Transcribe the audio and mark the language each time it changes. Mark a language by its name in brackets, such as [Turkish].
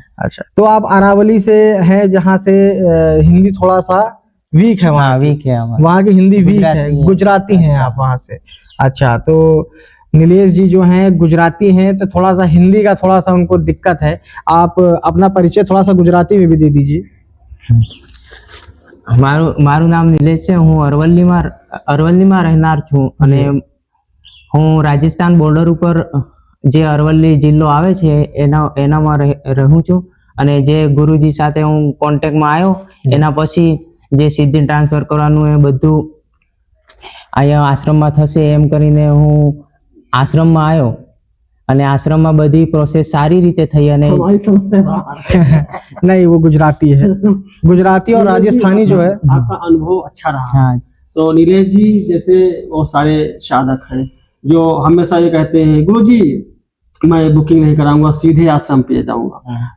[Hindi] अच्छा, तो आप अरावली से हैं जहाँ से हिंदी थोड़ा सा वीक है। वहाँ की हिंदी वीक है, गुजराती हैं आप वहाँ से। अच्छा, तो नीलेश जी जो हैं गुजराती हैं तो थोड़ा सा हिंदी का थोड़ा सा उनको दिक्कत है। आप अपना परिचय थोड़ा सा गुजराती में भी दे दीजिए। [Gujarati] મારું નામ નિલેશ છે, હું અરવલ્લીમાં રહેનાર છું અને હું રાજસ્થાન બોર્ડર ઉપર જે અરવલ્લી જિલ્લો આવે છે એનામાં રહું છું અને જે ગુરુજી સાથે હું કોન્ટેક્ટમાં આવ્યો એના પછી જે સીધી ટ્રાન્સફર કરવાનું એ બધું અહીંયા આશ્રમમાં થશે એમ કરીને હું આશ્રમમાં આવ્યો અને આશ્રમમાં બધી પ્રોસેસ સારી રીતે થઈ અને [Hindi] नहीं वो गुजराती है, गुजराती और राजस्थानी जो है। आपका अनुभव अच्छा रहा। हाँ। तो नीलेश जी जैसे वो सारे साधक हैं जो हमेशा ये कहते हैं गुरुजी मैं बुकिंग नहीं कराऊंगा, सीधे आश्रम पे जाऊंगा।